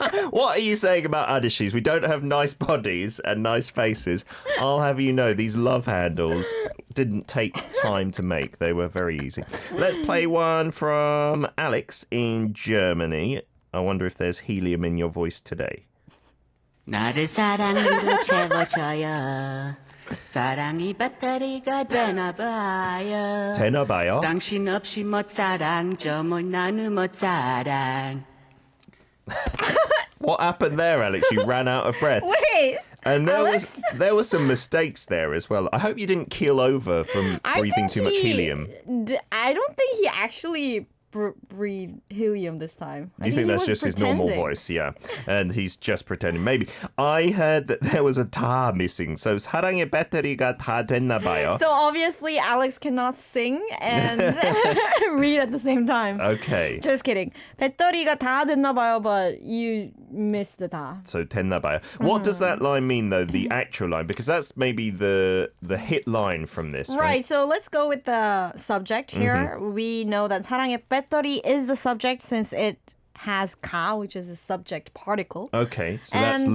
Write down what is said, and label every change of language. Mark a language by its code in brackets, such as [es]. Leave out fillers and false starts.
[en] What are you saying about Adishis? We don't have nice bodies and nice faces. I'll have you know, these love handles didn't take time to make. They were very easy. Let's play one from Alex in Germany. I wonder if there's helium in your voice today. [ko] 나를 사랑으로 채워줘요. 사랑이 배터리가 되나봐요. 되나봐요. 당신 없이 못 사랑, 정말 나는 못 사랑. [en] What happened there, Alex? You ran out of breath. Wait. And there were some mistakes there as well. I hope you didn't keel over from breathing too much helium. I don't think he actually breathed helium this time. Do you think that's just his normal voice? Yeah. And he's just pretending. Maybe. I heard that there was a 다 missing. [ko] So 사랑의 배터리가 다 됐나 봐요. [en] So obviously Alex cannot sing and read at the same time. Okay. Just kidding. [ko] 배터리가 다 됐나 봐요, [en] but you missed the 다. [ko] So 됐나 봐요. [en] What does that line mean though, the actual line? Because that's maybe the hit line from this, Right, so let's go with the subject here. We know that 사랑의 배터리 is the subject since it has 가, which is a subject particle. Okay, so that's And-